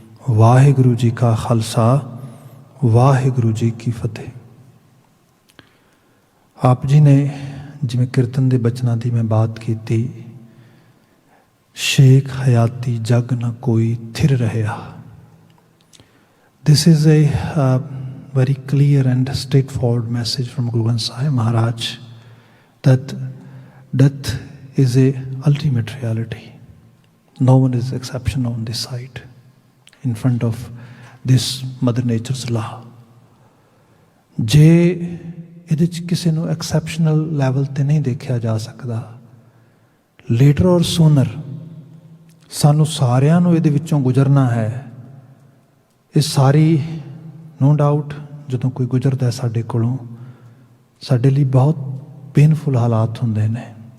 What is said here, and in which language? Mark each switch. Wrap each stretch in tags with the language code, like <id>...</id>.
<pa>ਵਾਹਿਗੁਰੂ ਜੀ ਕਾ ਖਾਲਸਾ, ਵਾਹਿਗੁਰੂ ਜੀ ਕੀ ਫਤਿਹ। ਆਪ ਜੀ ਨੇ ਜਿਵੇਂ ਕੀਰਤਨ ਦੇ ਬਚਨਾਂ ਦੀ ਮੈਂ ਬਾਤ ਕੀਤੀ, ਸ਼ੇਖ ਹਯਾਤੀ ਜਗ ਨ ਕੋਈ ਥਿਰ ਰਹਿਆ।</pa> <en>This is a very clear and straightforward message from Guru Granth Sahib Maharaj that death is a ultimate reality. No one is exception on this side in front of this Mother Nature's law.</en> <pa>ਜੇ ਇਹਦੇ 'ਚ ਕਿਸੇ ਨੂੰ exceptional level 'ਤੇ ਨਹੀਂ ਦੇਖਿਆ ਜਾ ਸਕਦਾ,</pa> <en>later or sooner</en> <pa>ਸਾਨੂੰ ਸਾਰਿਆਂ ਨੂੰ ਇਹਦੇ ਵਿੱਚੋਂ ਗੁਜ਼ਰਨਾ ਹੈ। ਇਹ ਸਾਰੀ</pa> <en>no doubt</en> <pa>ਜਦੋਂ ਕੋਈ ਗੁਜ਼ਰਦਾ ਸਾਡੇ ਕੋਲੋਂ, ਸਾਡੇ ਲਈ ਬਹੁਤ ਪੇਨਫੁਲ ਹਾਲਾਤ ਹੁੰਦੇ ਨੇ।</pa>